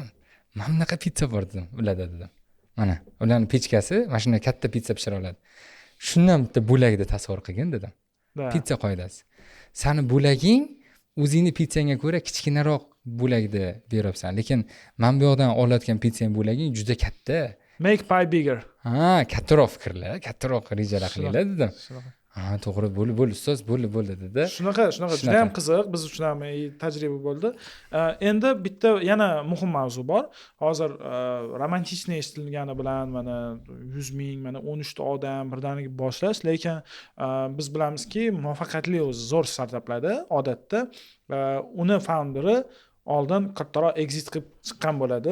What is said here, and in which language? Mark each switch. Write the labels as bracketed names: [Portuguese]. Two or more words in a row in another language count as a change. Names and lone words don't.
[Uzbek] Mana bunaqa pitsa bor dedim ularda dedim. Mana ularning pechkasi mana shunday katta pitsa pishira oladi. Shundan bitta bo'lakni tasavvur qilgin dedim. Pitsa qoidasi. Sani bo'laging o'zingni pitsangga ko'ra kichkinaroq bo'lakni beryapsan, lekin men bu yoqdan olayotgan pitsang bo'laging juda katta. [English] Make pie bigger. [Uzbek] Kattaroq fikrlar, kattaroq rejalar qilinglar dedim. To'g'ri, bo'ldi ustoz, bo'ldi dedi. Shunaqa juda ham qiziq, biz uchun ham tajriba bo'ldi. Endi bitta yana muhim mavzu bor. Hozir romantichniy eshitilgani bilan mana 100 ming, mana 13 ta odam birdaniga boshlash, lekin biz bilamizki, muvaffaqiyatli o'zi zo'r startaplarda odatda uni founderi oldin kattaroq exit qilib chiqqan bo'ladi.